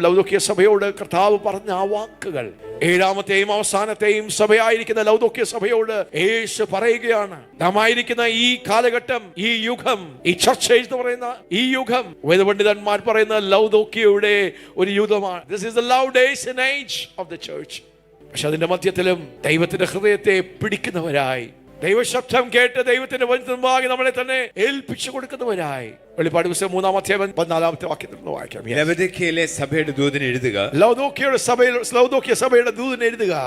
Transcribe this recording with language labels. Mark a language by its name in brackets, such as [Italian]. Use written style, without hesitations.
[Malayalam] ലൗദോക്യ സഭയോട് കർത്താവ് പറഞ്ഞ ആ വാക്കുകൾ 7-ാമത്തെയും അവസാനത്തെയും സഭയായിരിക്കുന്ന ലൗദോക്യ സഭയോട് യേശു പറയുകയാണ്. നാം ആയിരിക്കുന്ന ഈ കാലഘട്ടം, ഈ യുഗം, ഈ ചർച്ച എന്ന് പറയുന്ന ഈ യുഗം, വേദപണ്ഡിതന്മാർ പറയുന്ന ലൗദോക്യയുടെ ഒരു യുഗമാണ്. [English] This is the Laodicean age of the church. [Malayalam] പക്ഷെ അതിന്റെ മധ്യത്തിലും ദൈവത്തിന്റെ ഹൃദയത്തെ പിടിക്കുന്നവരായി, ദൈവശബ്ദം കേട്ട് ദൈവത്തിന്റെ വചനത്തിനുമ്പാകെ നമ്മളെ തന്നെ ഏൽപ്പിച്ചു കൊടുക്കുന്നവരായി, വെളിപ്പാട് പുസ്തകം 3-ാം അധ്യായം 14-ാമത്തെ വാക്യത്തിൽ നിന്ന് വായിക്കാം. ലവോദിക്കയിലെ സഭയുടെ ദൂതന് എഴുതുക, ലൗദോക്യ സഭയുടെ ദൂതന് എഴുതുക,